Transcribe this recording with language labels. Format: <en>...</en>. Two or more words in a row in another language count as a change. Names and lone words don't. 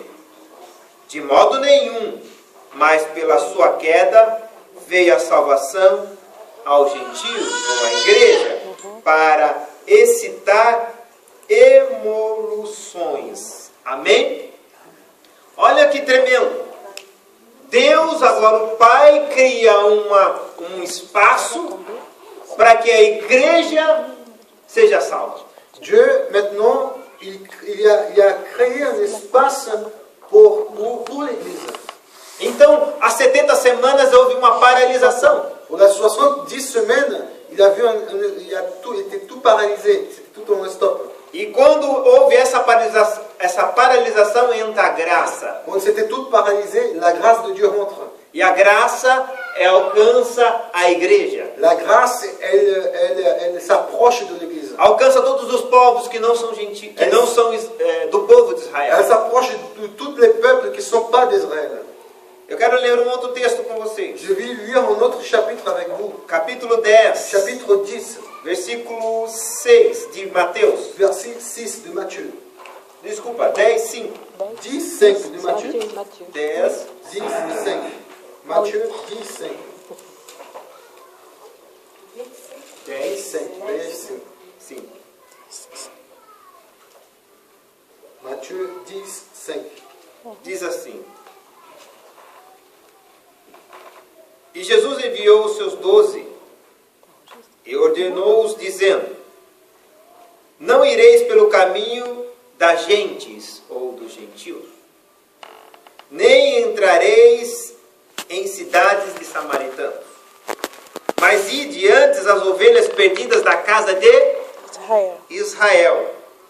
<pt>De modo nenhum, mas pela sua queda veio a salvação aos gentios, ou à igreja, para excitar emoluções. Amém? Olha que tremendo. Deus, agora o Pai, cria um espaço para que a igreja seja salva.</pt> <fr>Dieu, maintenant, il a créé un espace pour l'Église.</fr> <pt>Então, há 70 semanas houve uma paralisação.</pt> <fr>Pour les 70 semaines, il était tout paralysé, c'était tout en stop.</fr> <pt>E quando houve essa paralisação entra a graça.</pt> <fr>Quand c'était tout paralysé, la grâce de Dieu rentre.</fr> <pt>E a graça alcança a igreja.</pt> <fr>La grâce, elle s'approche de l'Église.</fr> <pt>Alcança todos os povos que não são gentios, que não são do povo de</pt> <fr>Elle</fr> <pt>Israel.</pt> <fr>s'approche de tous les peuples qui ne sont pas d'Israël.</fr> <pt>Eu quero ler um outro texto com vocês.</pt> <fr>Je vais lire un autre chapitre avec vous.</fr> <pt>Capítulo 10,</pt> <fr>Chapitre 10,</fr> <pt>versículo 6 de Mateus.</pt> <fr>verset 6 de Matthieu.</fr> <pt>Desculpa, 10, 5.</pt> <fr>10, 5 de Matthieu.</fr> <pt>10,</pt> <fr>10, 5. Matthieu 10, 5. 10, 5. 10, 5.</fr> <pt>5.</pt> <fr>Matthieu 10, 5.</fr> <pt>Diz assim: E Jesus enviou os seus 12 e ordenou-os, dizendo: não ireis pelo caminho das gentes ou dos gentios, nem entrareis em cidades de samaritanos, mas ide antes as ovelhas perdidas da casa de Israel.</pt>